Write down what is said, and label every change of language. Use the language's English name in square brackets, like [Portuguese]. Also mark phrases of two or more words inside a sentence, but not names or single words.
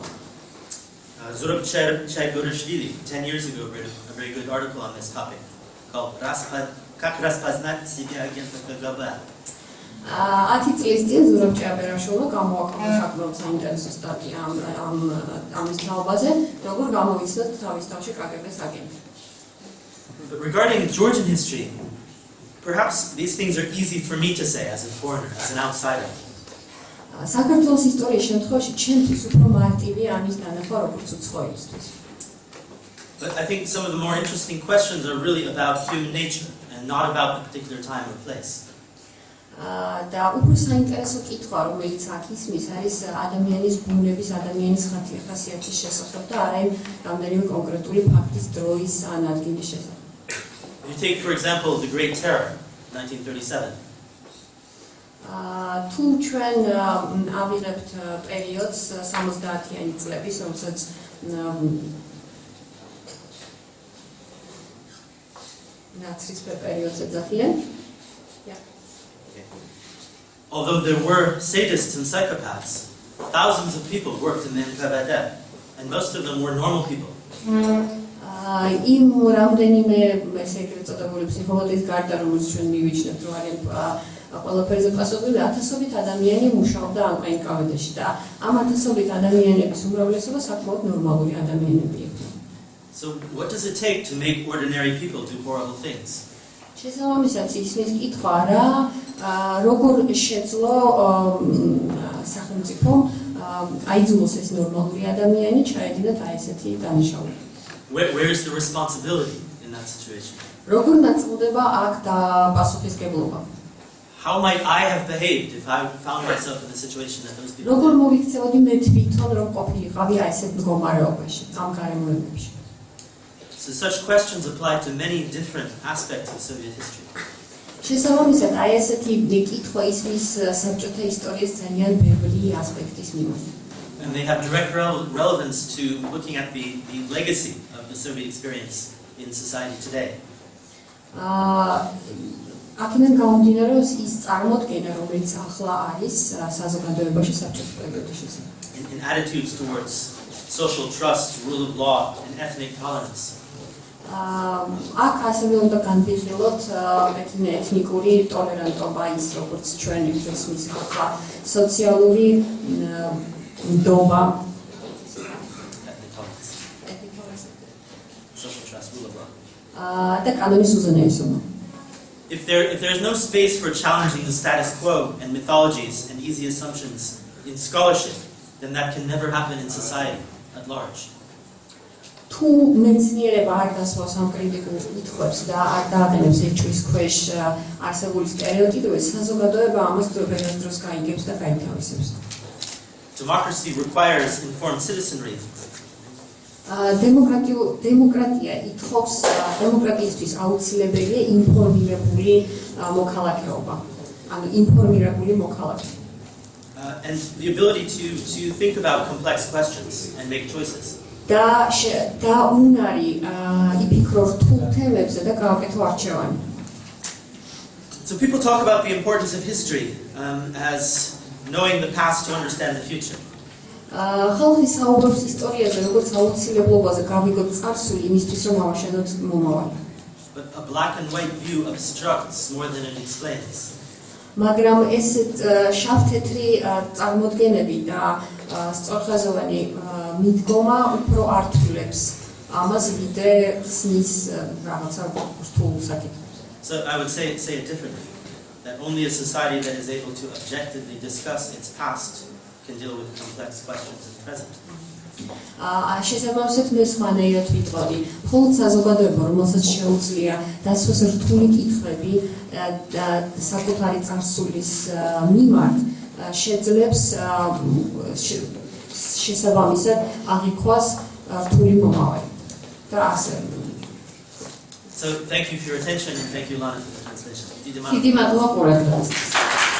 [English] Zurab Chaigourishvili 10 years ago wrote a very good article on this topic called Как распознать себя агента КГБ. [Georgian] 10 წლის წინ ზურაბ ჭიაბერაშვილმა გამოაქვეყნა საკმაოდ საინტერესო სტატია ამის თაობაზე, როგორ გამოვიცნოთ თავის თავში KGB-ს აგენტი. [English] But regarding Georgian history, perhaps these things are easy for me to say as a foreigner, as an outsider. [Georgian] საქართველოს ისტორიის შემთხვევაში ჩემთვის უფრო მარტივია ამის დანახვა როგორც უცხოელისთვის. [English] But I think some of the more interesting questions are really about human nature and not about a particular time or place. [Georgian] და უფრო საინტერესო კითხვა, რომელიც აქ ისმის, არის ადამიანის ბუნების, ადამიანის ხასიათის შესახებ და არა იმ რამდენიმე კონკრეტული ფაქტის დროის ან ადგილის შესახებ. [English] You take, for example, the Great Terror, 1937. [Georgian] თუ ჩვენ ავიღებთ პერიოდს 70-იანი წლების, რომელსაც ნაცრის პერიოდს ეძახიან. [English] Although there were sadists and psychopaths, thousands of people worked in the NKVD, and most of them were normal people. [Georgian] იმ რამდენიმე ეგრეთ წოდებული ფსიქოლოგიის გარდა, რომელიც ჩვენ მივიჩნევთ, რომ არის ყველაფერზე პასუხი, ათასობით ადამიანი მუშაობდა ამ NKVD-ში და ამ ათასობით ადამიანების უმრავლესობა საკმაოდ ნორმალური ადამიანები იყვნენ. [English] So what does it take to make ordinary people do horrible things? [Georgian] შესაბამისად ისმის კითხვა რა როგორ შეძლო სახელმწიფომ აიძულოს ეს ნორმალური ადამიანი ჩაედინათ აი ესეთი დანაშაულები. [English] Where is the responsibility in that situation? [Georgian] როგორ ნაწილდება აქ პასუხისმგებლობა? [English] How might I have behaved if I found myself in the situation that those people [Georgian] როგორ [English] did? [Georgian] მოვიქცეოდი მე თვითონ რომ ყოფილიყავი აი ესეთ მდგომარეობაში, ამ გარემოებებში? [English] So such questions apply to many different aspects of Soviet history. [Georgian] შესაბამისად აი ესეთი კითხვა ისმის საბჭოთა ისტორიის ძალიან ბევრი ასპექტის მიმართ. [English] And they have direct relevance to looking at the legacy of the Soviet experience in society today. [Georgian] აქედან გამომდინარე ის წარმოდგენა, რომელიც ახლა არის საზოგადოებაში საბჭოთა პერიოდის შესახებ. [English] In attitudes towards social trust, rule of law, and ethnic tolerance. [Georgian] აქ ასევე უნდა განვიხილოთ ეთნიკური ტოლერანტობა, ის როგორც ჩვენ ისმის ახლა სოციალური ნდობა, [English] social trust, rule of law. [Georgian] და კანონის უზენაესობა. [English] If there's no space for challenging the status quo and mythologies and easy assumptions in scholarship, then that can never happen in society at large. [Georgian] თუ მეცნიერება არ დასვავს ამ კრიტიკულ კითხვებს და არ დააყენებს ეჭვის ქვეშ არსებული სტერეოტიპებს, საზოგადოება ამას დროდადრო გაიგებს და გაითავისებს. [English] Democracy requires informed citizenry. [Georgian] დემოკრატია ითხოვს დემოკრატიისთვის აუცილებელია ინფორმირებული მოქალაქეობა. ანუ ინფორმირებული მოქალაქე. [English] And the ability to think about complex questions and make choices. [Georgian] და უნარი იფიქრო რთულ თემებზე და გააკეთო არჩევანი. [English] So people talk about the importance of history as knowing the past to understand the future. [Georgian] ხალხი საუბრობს ისტორიაზე, როგორც აუცილებლობაზე გავიგოთ წარსული იმისთვის, რომ ავაშენოთ მომავალი. [English] But a black and white view obstructs more than it explains. [Georgian] მაგრამ ესეთ შავ-თეთრი წარმოდგენები და სწორხაზოვანი მიდგომა უფრო ართულებს ამას ვიდრე ხსნის რაღაცა რთულ საკითხებს. [English] So I would say it differently, that only a society that is able to objectively discuss its past can deal with complex questions in the present. [Georgian] შესაბამისად მე სხვანაირად ვიტყოდი, მხოლოდ საზოგადოება, რომელსაც შეუძლია დასვას რთული კითხვები და საკუთარი წარსულის მიმართ, შეძლებს შესაბამისად აღიქვას რთული მომავალი. და ასე. [English] So thank you for your attention and thank you, Lana, for the translation. [Georgian] დიდი მადლობა ყურადღებისთვის.